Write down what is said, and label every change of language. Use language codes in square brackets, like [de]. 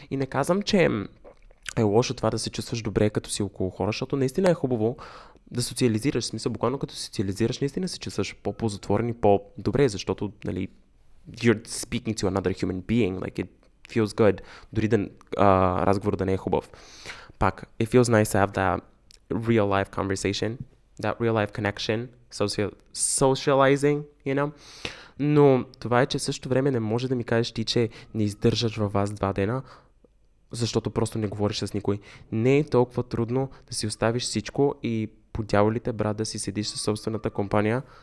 [bg] И не казвам, че е лошо това да се чувстваш добре, като си около хора, защото наистина е хубаво да социализираш. В смисъл, буквално като социализираш, наистина се чувстваш по-позатворен и по-добре, защото, нали, [en] you're speaking to another human being, like it feels good, [bg] дори да разговор да не е хубав. Пак, [en] it feels nice to have that real life conversation, that real life connection, socializing, you know? [bg] Но това е, че в същото време не може да ми кажеш ти, че не издържаш във вас 2 дена, защото просто не говориш с никой. Не е толкова трудно да си оставиш всичко и по дяволите, брат, да си седиш със собствената компания.